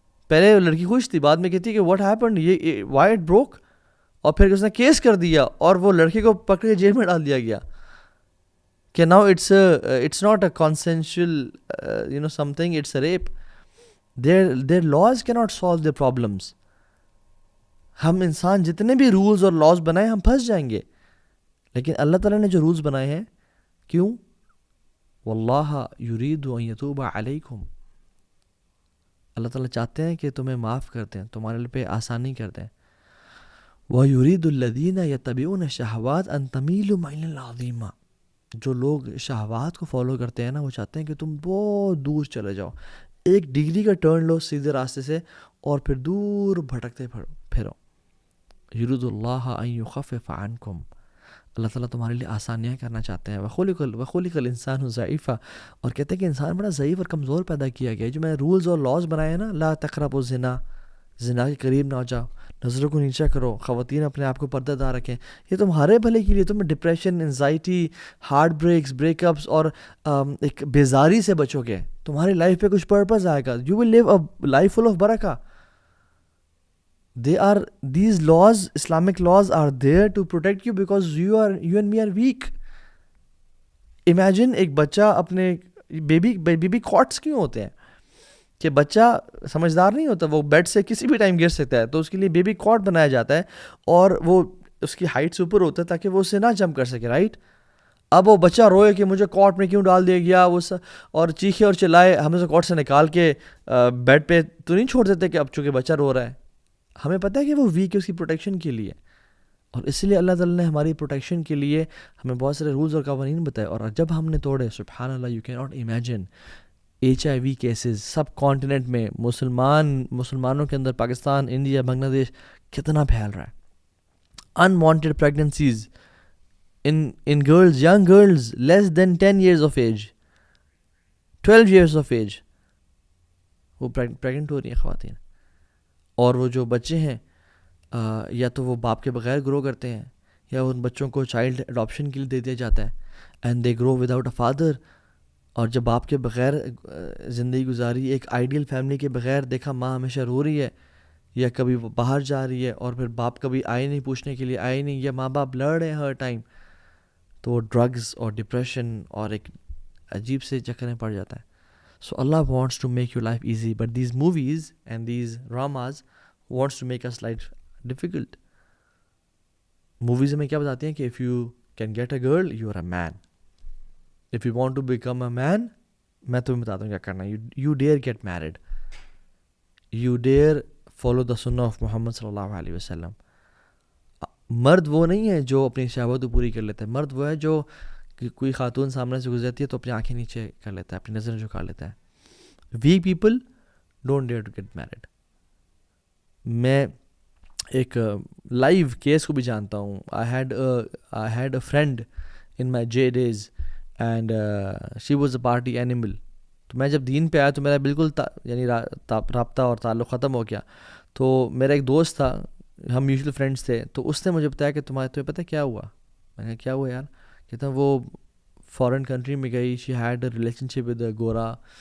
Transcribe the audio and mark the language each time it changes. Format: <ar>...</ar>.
<ur>پہلے لڑکی خوش تھی, بعد میں کہتی کہ واٹ ہیپنڈ, یہ وائی اٹ بروک, اور پھر اس نے کیس کر دیا اور وہ لڑکے کو پکڑ کے جیل میں ڈال دیا گیا کہ now</ur> <en>it's not a consensual something, it's a rape. Their laws cannot solve their problems.</en> <ur>ہم انسان جتنے بھی رولز اور لاز بنائیں ہم پھنس جائیں گے, لیکن اللہ تعالیٰ نے جو رولز بنائے ہیں, کیوں؟</ur> <ar>واللہ یرید ان یتوب علیکم,</ar> <ur>اللہ تعالیٰ چاہتے ہیں کہ تمہیں معاف کر دیں, تمہارے پہ آسانی کر دیں.</ur> <ar>وَيُرِيدُ الَّذِينَ يَتَّبِعُونَ الشَّهَوَاتِ أَن تَمِيلُوا مَيْلًا عَظِيمًا.</ar> <ur>جو لوگ شہوات کو فالو کرتے ہیں نا, وہ چاہتے ہیں کہ تم بہت دور چلے جاؤ, 1 ڈگری کا ٹرن لو سیدھے راستے سے اور پھر دور بھٹکتے پھرو.</ur> <ar>یرید اللہ ان یخفف عنکم,</ar> <ur>اللہ تعالیٰ تمہارے لیے آسانیاں کرنا چاہتے ہیں.</ur> <ar>وخلق الانسان ضعیفا,</ar> <ur>اور کہتے ہیں کہ انسان بڑا ضعیف اور کمزور پیدا کیا گیا ہے. جو میں نے رولز اور لاز بنائے ہیں نا,</ur> <ar>لا تقربوا الزنا,</ar> <ur>زنا کے قریب نہ ہو جاؤ, نظروں کو نیچا کرو, خواتین اپنے آپ کو پردہ دار رکھیں, یہ تمہارے بھلے کے لیے. تمہیں depression, anxiety, heart breaks, break ups اور ایک بیزاری سے بچو گے. تمہاری لائف پہ کچھ پرپز آئے گا.</ur> <en>You will live a life full of برکہ. These laws, Islamic laws are there to protect you because you and me are weak.</en> <ur>Imagine ایک بچہ اپنے بیبی کاٹس کیوں ہوتے ہیں کہ بچہ سمجھدار نہیں ہوتا, وہ بیڈ سے کسی بھی ٹائم گر سکتا ہے, تو اس کے لیے بیبی کاٹ بنایا جاتا ہے اور وہ اس کی ہائٹ سے اوپر ہوتا ہے تاکہ وہ اسے نہ جمپ کر سکے, رائٹ. اب وہ بچہ روئے کہ مجھے کاٹ میں کیوں ڈال دیا گیا, وہ اور چیخے اور چلائے, ہم اسے کاٹ سے نکال کے بیڈ پہ تو نہیں چھوڑ دیتے کہ اب چونکہ بچہ رو رہا ہے. ہمیں پتہ ہے کہ وہ ویک ہے, اس کی پروٹیکشن کے لیے, اور اس لیے اللہ تعالیٰ نے ہماری پروٹیکشن کے لیے ہمیں بہت سارے رولز اور قوانین بتائے. اور جب ہم نے توڑے, سبحان اللہ,</ur> <en>you can not imagine</en> <ur>HIV cases sub continent میں, مسلمانوں کے اندر, پاکستان, انڈیا, بنگلہ دیش, کتنا پھیل رہا ہے.</ur> <en>unwanted pregnancies in girls, young girls less than 10 years of age, 12 years of age,</en> <ur>وہ پریگننٹ ہو رہی ہیں خواتین. اور وہ جو بچے ہیں یا تو وہ باپ کے بغیر گرو کرتے ہیں, یا ان بچوں کو چائلڈ اڈاپشن کے لیے دے دیا جاتا ہے,</ur> <en>And they grow without a father.</en> <ur>اور جب باپ کے بغیر زندگی گزاری, ایک آئیڈیل فیملی کے بغیر دیکھا, ماں ہمیشہ رو رہی ہے یا کبھی وہ باہر جا رہی ہے, اور پھر باپ کبھی آئے نہیں, پوچھنے کے لیے آئے نہیں, یا ماں باپ لڑ رہے ہیں ہر ٹائم, تو وہ ڈرگز اور ڈپریشن اور ایک عجیب سے چکر میں پڑ جاتا ہے.</ur> <en>So Allah wants to make your life easy, but these movies and these dramas wants to make us life difficult.</en> <ur>Movies میں کیا بتاتے ہیں کہ</ur> <en>if you can get a girl, you are a man. If you want to become a man,</en> <ur>میں تمہیں بتاتا ہوں کیا کرنا ہے.</ur> <en>You dare get married. You dare follow the sunnah of Muhammad صلی اللہ علیہ وسلم.</en> <ur>مرد وہ نہیں ہے جو اپنی شہوت کو پوری کر لیتا ہے. مرد وہ ہے جو کوئی خاتون سامنے سے گزرتی ہے تو اپنی آنکھیں نیچے کر لیتا ہے, اپنی نظریں جھکا لیتا ہے.</ur> <en>Weak people don't dare to get married.</en> <ur>میں ایک لائیو کیس کو بھی جانتا ہوں.</ur> <en>I had a friend in my J days and she was a party animal.</en> <ur>تو میں جب دین پہ آیا تو میرا بالکل یعنی رابطہ اور تعلق ختم ہو گیا. تو میرا ایک دوست تھا, ہم میوچل فرینڈس تھے, تو اس نے مجھے بتایا کہ تمہیں پتہ کیا ہوا. میں نے کہا کیا ہوا یار؟ کہتا وہ فارن کنٹری میں گئی,</ur> <en>she had a relationship with a</en> <ur>گورا,</ur>